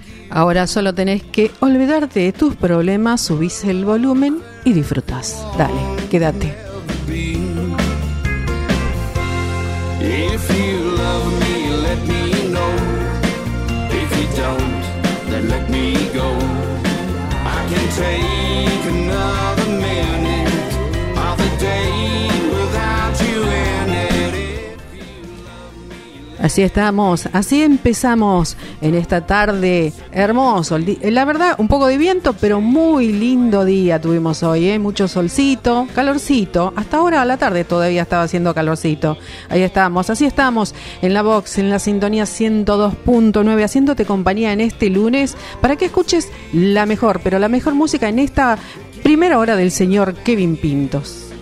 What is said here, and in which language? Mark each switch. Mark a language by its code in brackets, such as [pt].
[es] Ahora solo tenés que olvidarte de tus problemas, subís el volumen y disfrutás. Dale, quédate. [en] If you love me, let me know. If you don't, then let me go. I can take another minute of the day without you in it. [es] Así estamos, así empezamos en esta tarde hermoso. La verdad, un poco de viento, pero muy lindo día tuvimos hoy, ¿eh? Mucho solcito, calorcito. Hasta ahora a la tarde todavía estaba haciendo calorcito. Ahí estamos, así estamos en la Box, en la sintonía 102.9, haciéndote compañía en este lunes para que escuches la mejor, pero la mejor música en esta primera hora del señor Kevin Pintos.